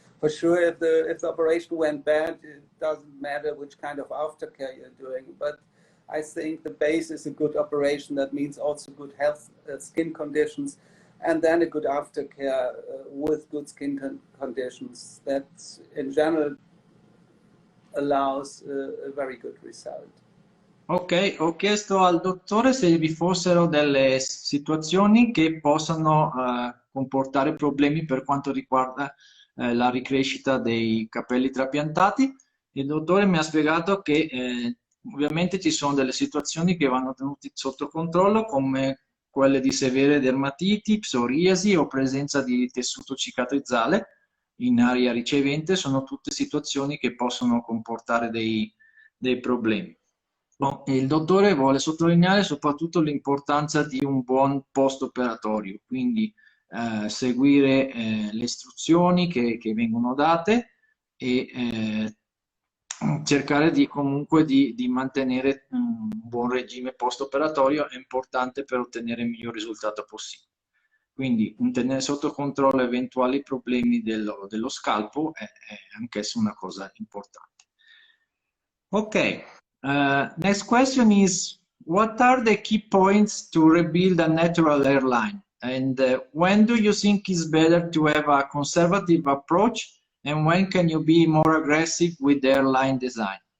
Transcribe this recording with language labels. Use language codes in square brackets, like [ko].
[en] For sure, if the operation went bad, it doesn't matter which kind of aftercare you're doing, but I think the base is a good operation. That means also good health, skin conditions, and then a good aftercare with good skin conditions. That in general allows a very good result. [it] Ok, ho chiesto al dottore se vi fossero delle situazioni che possano comportare problemi per quanto riguarda la ricrescita dei capelli trapiantati. Il dottore mi ha spiegato che ovviamente ci sono delle situazioni che vanno tenute sotto controllo, come quelle di severe dermatiti, psoriasi o presenza di tessuto cicatrizzale in area ricevente. Sono tutte situazioni che possono comportare dei problemi. Il dottore vuole sottolineare soprattutto l'importanza di un buon post-operatorio, quindi seguire le istruzioni che vengono date e cercare comunque di mantenere un buon regime post-operatorio è importante per ottenere il miglior risultato possibile. Quindi tenere sotto controllo eventuali problemi dello scalpo è anch'essa una cosa importante. [en] Ok, next question is, what are the key points to rebuild a natural hairline? And when do you think it's better to have a conservative approach? And when can you be more aggressive with the hairline design?